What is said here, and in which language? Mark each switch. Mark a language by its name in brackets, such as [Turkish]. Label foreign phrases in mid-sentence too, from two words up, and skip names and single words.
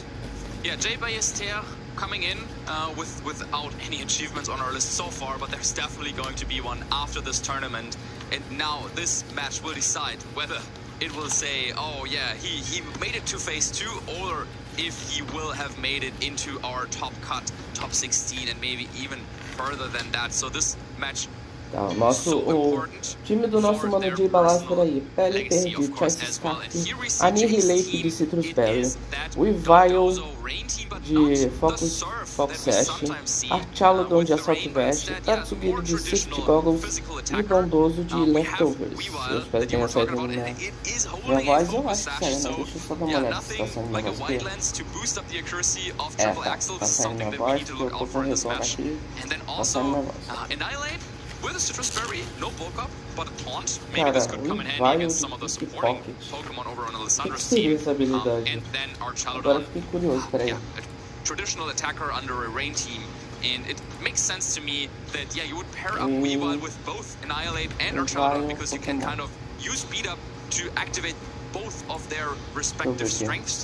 [English] Yeah, Jay Ballester coming in without any achievements on our list so far, but there's definitely going to be one after this tournament. And now this match will decide whether it will say, oh yeah, he made it to phase 2, or if he will have made it into our top 16, and maybe even further than that. So this match [Portuguese] Tá, o time do nosso mano Jay Ballester aí, PL perdido, Choice Scarf, Annihilate de Citrus Berry, Weavile de Focus Sash, Archaludon de Assault Vest, Tatsugiri de Swift Goggles e Bondoso de Leftovers. Eu espero que tenha saído na minha voz, eu acho que saiu, né? Deixa eu só dar uma olhada se tá saindo minha voz aqui. Tá saindo minha voz, porque eu tô com retorno aqui, tá saindo minha voz. [English] With a Citrus Berry, no bulk up, but a taunt. Maybe this could come in handy against some of the supporting Pokemon over on Alessandro's team. And then Archaludon, a traditional attacker under a rain team. And it makes sense to me that, yeah, you would pair up Weavile with both Annihilate and Archaludon, because you can kind of use Speed Up to activate both of their respective strengths.